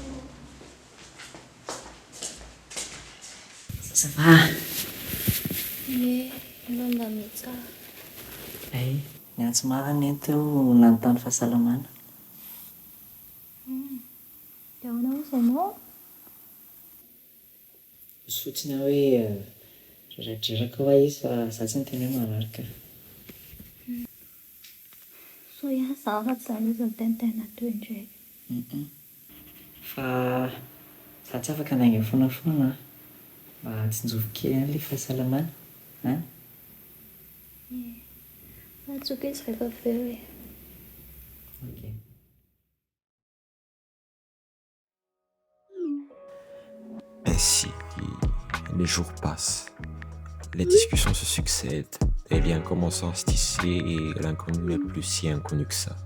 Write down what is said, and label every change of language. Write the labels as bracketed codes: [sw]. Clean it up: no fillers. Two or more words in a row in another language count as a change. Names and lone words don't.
[fr] Ça va? [mg] metsara. Ay, ny antsy mariny eny teo nanontany fahasalamana. Dia ahoana ozy ianao? Izy fotsiny aho hoe dredreraka hoa izy fa za tsy niteny hoe mararika. So ihany za afa-tsy izany izy ny tenitena teo indray. Fa za tsy afaka nainga foana mba tsinjovo kely an'ilay fahasalamana. Atsoka izy rehefa very e. Ok. [fr] Ainsi, les jours passent. Les discussions se succèdent. Les liens commencent à se tisser et l'inconnu n'est plus si inconnu que ça.